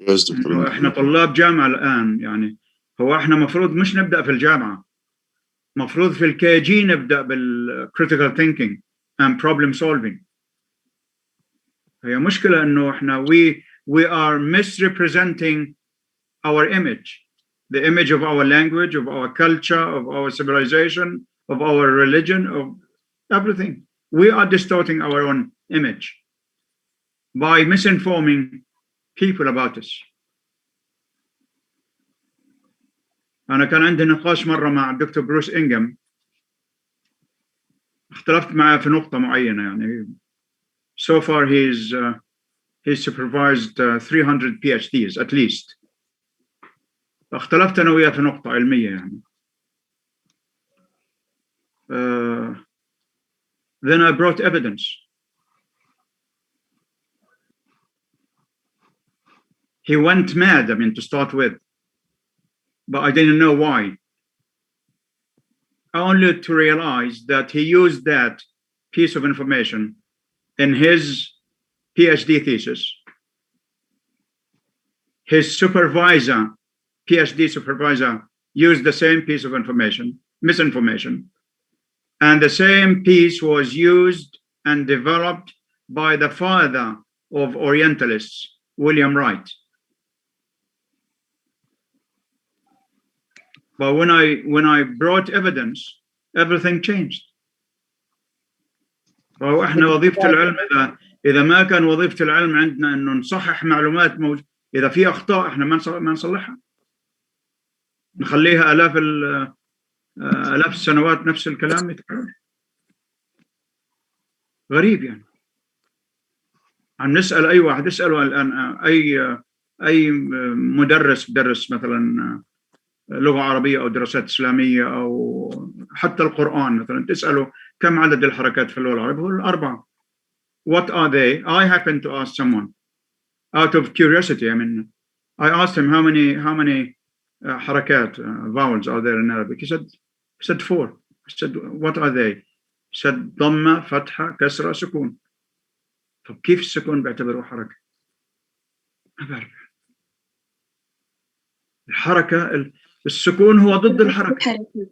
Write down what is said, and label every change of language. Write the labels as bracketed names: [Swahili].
[Arabic] إنه احنا طلاب جامعة الآن يعني هو احنا مفروض مش نبدأ في الجامعة. مفروض في الكي جي نبدأ بال [English] critical thinking and problem solving. [Arabic] هي مشكلة إنه احنا [English] we are misrepresenting our image, the image of our language, of our culture, of our civilization, of our religion, of everything. We are distorting our own image by misinforming people about us. [Arabic] أنا كان عندي نقاش مرة مع الدكتور بروس إنغام. اختلفت معه في نقطة معينة يعني. [English] So far he's supervised 300 PhDs at least. [Arabic] اختلفت أنا وياه في نقطة علمية يعني. [English] Then I brought evidence. He went mad, I mean, to start with. but I didn't know why. Only to realize that he used that piece of information in his PhD thesis. His supervisor, PhD supervisor, used the same piece of information, misinformation, and the same piece was used and developed by the father of Orientalists, William Wright. But when I brought evidence, everything changed. [Arabic] فاحنا وظيفة العلم إذا ما كان وظيفة العلم عندنا إنه نصحح معلومات إذا في أخطاء إحنا ما نصلحها. نخليها آلاف السنوات نفس الكلام يتكرر. غريب يعني. عم نسأل أي واحد، اسأله الآن أي مدرس بدرس مثلا لغة عربية أو دراسات إسلامية أو حتى القرآن مثلا، تسأله كم عدد الحركات في اللغة العربية؟ يقول 4. [English] What are they? I happened to ask someone out of curiosity. I mean, I asked him how many حركات vowels are there in Arabic. He said 4. I said, what are they? He said [Arabic] ضمة فتحة كسرة سكون. طب كيف السكون بيعتبروه حركة؟ ما بعرف. الحركة السكون هو ضد الحركة.